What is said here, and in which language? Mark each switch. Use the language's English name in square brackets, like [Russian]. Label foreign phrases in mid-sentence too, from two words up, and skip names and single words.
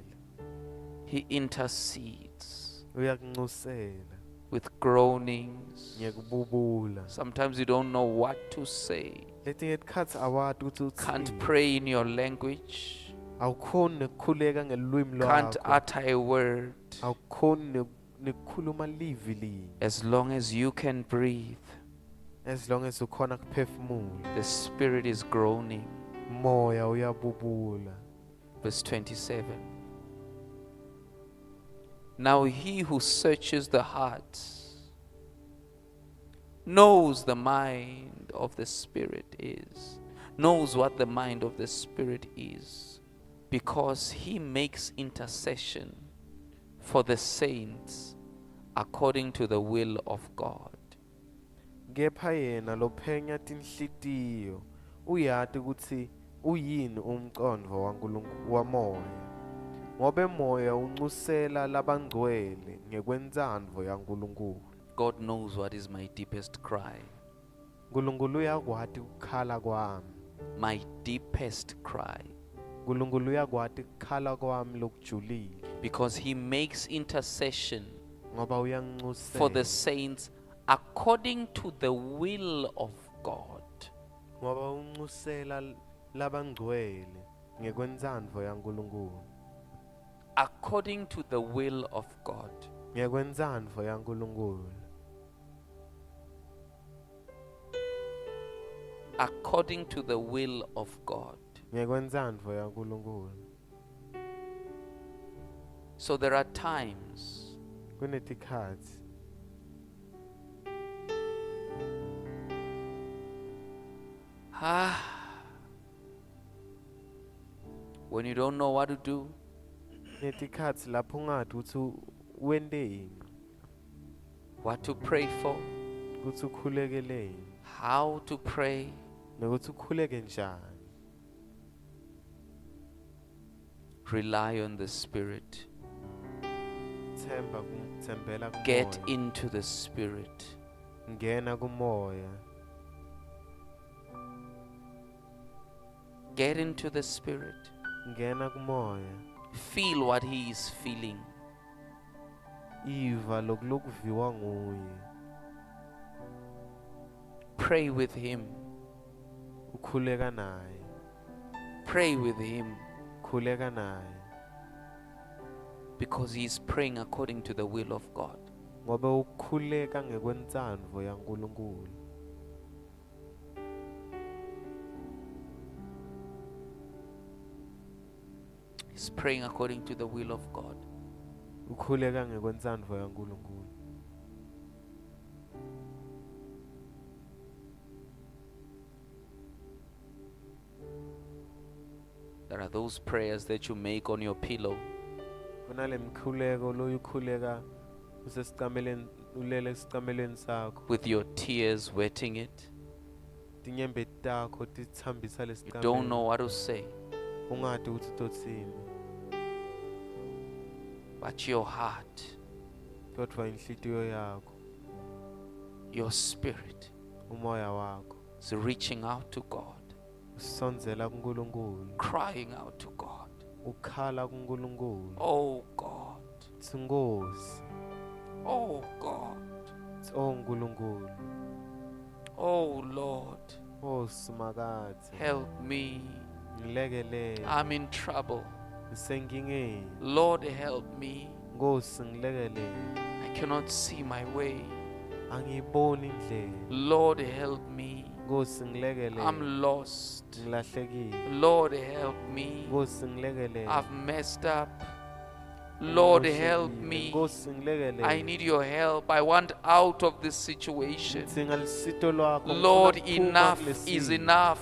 [English] He intercedes [Swati] uyakunxusela [English] with groanings. [Swati] ngekububula. [English] Sometimes you don't know what to say. [Swati] Letinye tikhatsi awati ukuthi [English] Can't [Swati] uthini, [English] pray in your language. [Swati] awukhoni nekukhuleka ngelulwimi [English] Can't [Swati] lwakho, [English] utter a word. [Swati] awukhoni nekukhuluma livi linye. [English] As long as you can breathe, As long as [Swati] ukhona kuphefumula, [English] the Spirit is groaning. [Swati] moya uyabubula. [English] Verse 27. Now he who searches the hearts knows the mind of the Spirit is, knows what the mind of the Spirit is, because he makes intercession for the saints according to the will of God. [Swati] Kepha yena lophenya tinhlitiyo uyati ukuthi uyini umcondvo wamoya, ngobe moya unxusela labangcwele ngekwentsandvo yaNkulunkulu. [English] God knows what is my deepest cry. [Swati] Nkulunkulu uyakwati kukhala kwami, [English] My deepest cry. [Swati] Nkulunkulu uyakwati kukhala kwami lokujulile, [English] Because he makes intercession [Swati] ngoba [English] for the [Swati] uyanxusela, [English] saints according to the will of God. [Swati] ngoba unxusela labangcwele ngekwentsandvo yaNkulunkulu, [English] According to the will of God. [Swati] ngekwentsandvo yaNkulunkulu, [English] According to the will of God. [Swati] ngekwentsandvo yaNkulunkulu. [English] So there are times [Swati] Kunetikhatsi [English] when you don't know what to do, [Swati] netikhatsi lapho ungati ukuthi wenteni, [English] what to pray for, [Swati] kutsi ukhulekeleni, [English] how to pray, [Swati] nekuthi ukhuleke njani. [English] rely on the Spirit. [Swati] Thembela [English] Get [Swati] kumoya, [English] into the Spirit. [Swati] ngena kumoya, [English] Get into the Spirit. [Swati] ngena kumoya, [English] Feel what he is feeling. [Swati] iva lokuviwa nguye, [English] Pray with him. [Swati] ukhuleka naye, [English] Pray with him. [Swati] khuleka naye, [English] Because he is praying according to the will of God. [Swati] ngoba ukhuleka ngekwentsandvo yaNkulunkulu. [English] He's praying according to the will of God. [Swati] Ukhuleka ngekwentsandvo yaNkulunkulu. [English] There are those prayers that you make on your pillow. [Swati] Kunale mkhuleko loyukhuleka usesicameleni, ulele esicameleni sakho, [English] With your tears wetting it. [Swati] tinyembeti takho titsambisa [English] You don't [Swati] lesicamelo, [English] know what to say. [Swati] ungati ukuthi utotsini, [English] But your heart, [Swati] kodvwa inhlitiyo yakho, [English] your spirit [Swati] umoya wakho [English] is reaching out to God. [Swati] usondzela kuNkulunkulu, [English] Crying out to God. [Swati] ukhala kuNkulunkulu, [English] Oh God. [Swati] tsi Nkosi, [English] Oh God. [Swati] tsi oh Nkulunkulu, [English] Oh Lord, [Swati] Nkosi makathi [English] help me. [Swati] ngilekelele [English] I'm in trouble. [Swati] ngisenkingeni [English] Lord, help me. [Swati] Nkosi ngilekelele [English] I cannot see my way. [Swati] angiyiboni indlela [English] Lord, help me. [Swati] Nkosi ngilekelele [English] I'm lost. [Swati] ngilahlekile [English] Lord, help me. [Swati] Nkosi ngilekelele [English] I've messed up. Lord, help [Swati] ngimoshekile. [English] me. [Swati] Nkosi ngilekelele [English] I need your help. I want out of this situation. [Swati] ngidinga lisito lwakho ngifuna [English] Lord, [Swati] ukuphuma [English] enough [Swati] kulesi [English] is [Swati] simo. [English] enough.